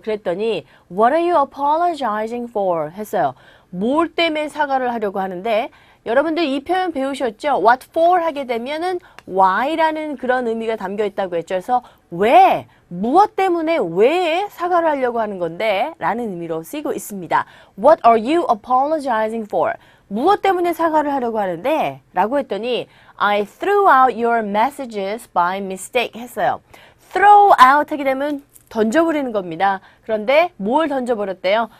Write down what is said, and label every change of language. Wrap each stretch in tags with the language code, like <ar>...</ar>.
<ko>그랬더니</ko> <en>What are you apologizing for?</en> <ko>했어요. 뭘 때문에 사과를 하려고 하는데 여러분들 이 표현 배우셨죠?</ko> <en>What for</en> <ko>하게 되면은 why라는 그런 의미가 담겨 있다고 했죠. 그래서 왜, 무엇 때문에 왜 사과를 하려고 하는 건데 라는 의미로 쓰이고 있습니다.</ko> <en>What are you apologizing for?</en> <ko>무엇 때문에 사과를 하려고 하는데? 라고 했더니</ko> <en>I threw out your messages by mistake</en> <ko>했어요.</ko> <en>throw out</en> <ko>하게 되면 던져버리는 겁니다. 그런데 뭘 던져버렸대요?</ko>